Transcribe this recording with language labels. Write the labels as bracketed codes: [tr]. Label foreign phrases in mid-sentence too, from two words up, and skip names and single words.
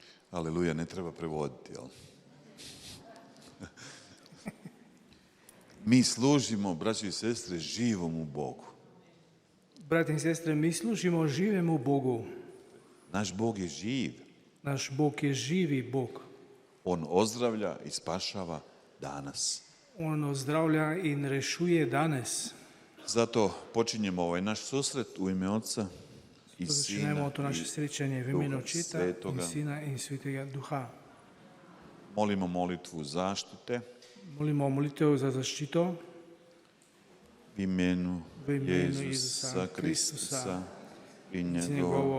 [hr] Aleluja, ne treba prevoditi, jel? Mi služimo, braći i sestre, živomu Bogu. [sl] Brati in sestre, mi služimo živemu Bogu. Naš Bog je živ. Naš Bog je živi Bog. [hr] On ozdravlja i spašava danas. [sl] On ozdravlja in rešuje danes. [hr] Zato počinjemo ovaj naš susret u ime Otca i Sina [sl] Začnemo to naše srečanje v imenu [hr] Duha [sl] Očeta [hr] Svetoga. [sl] in Sina in Svetega Duha. [hr] Molimo molitvu zaštite [sl] Molimo molitev za zaščito v imenu v imenu Jezusa Jezusa [hr] Kristusa i [sl] z [hr] njegovom [sl] njegovo